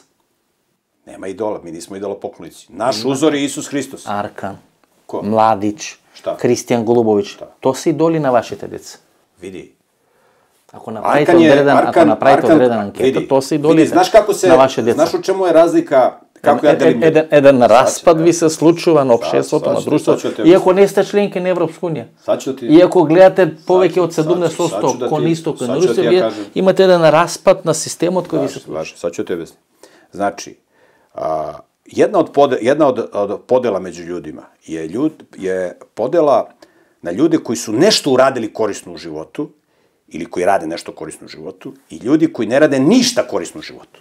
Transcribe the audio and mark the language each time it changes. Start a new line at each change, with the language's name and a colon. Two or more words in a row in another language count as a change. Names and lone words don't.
Serbian: Nema idola, mi nismo idolopoklonici. Naš uzor je Isus Hristos. Arkan, Ko?
Macedonian: Mladić, Kristijan Golubović. To su idoli na vašite deca.
Serbian: Vidi.
Macedonian: Ako napravite odredan anketa, to se idoli na vaše deca.
Serbian: Znaš u čemu je razlika, kako ja delim?
Macedonian: Jedan raspad vi se slučува на општеството, на друштвото, иако не сте членки на Европска унија. Иако гледате повеќе од 70% кон исток на Русија, вие имате еден распад на системот кој ви се случува.
Serbian: Sad ću te objasniti. Znači, jedna od podela među ljudima je podela na ljude koji su nešto uradili korisno u životu ili koji rade nešto korisno u životu, i ljudi koji ne rade ništa korisno u životu.